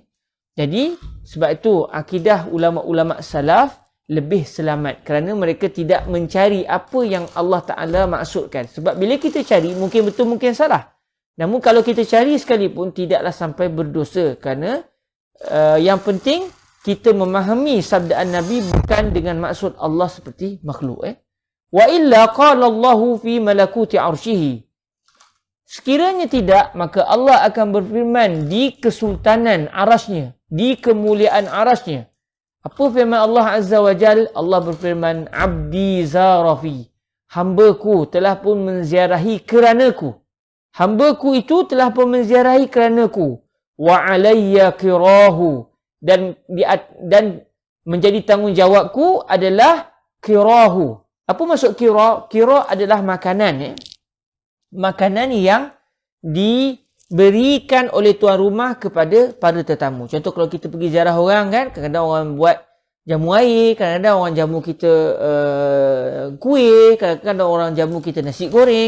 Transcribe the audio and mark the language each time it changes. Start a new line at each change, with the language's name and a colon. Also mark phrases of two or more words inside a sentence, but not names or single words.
Malay: Jadi, sebab itu akidah ulama-ulama salaf lebih selamat kerana mereka tidak mencari apa yang Allah Ta'ala maksudkan. Sebab bila kita cari, mungkin betul, mungkin salah. Namun kalau kita cari sekalipun, tidaklah sampai berdosa kerana yang penting kita memahami sabdaan Nabi bukan dengan maksud Allah seperti makhluk.
Arabic: وإلا قال الله في ملكوت عرشه.
Malay: Sekiranya tidak, maka Allah akan berfirman di kesultanan arasnya, di kemuliaan arasnya. Apa firman Allah Azza wa Jal? Allah berfirman,
Arabic: عبدي زارني.
Malay: Hambaku telah pun menziarahi keranaku. Hambaku itu telah pun menziarahi keranaku.
Arabic: وعلي قراه.
Malay: Dan menjadi tanggungjawabku adalah kirahu. Apa maksud kira? Kira adalah makanan. Makanan yang diberikan oleh tuan rumah kepada para tetamu. Contoh kalau kita pergi ziarah orang kan, kadang-kadang orang buat jamu air, kadang-kadang orang jamu kita kuih, kadang-kadang orang jamu kita nasi goreng.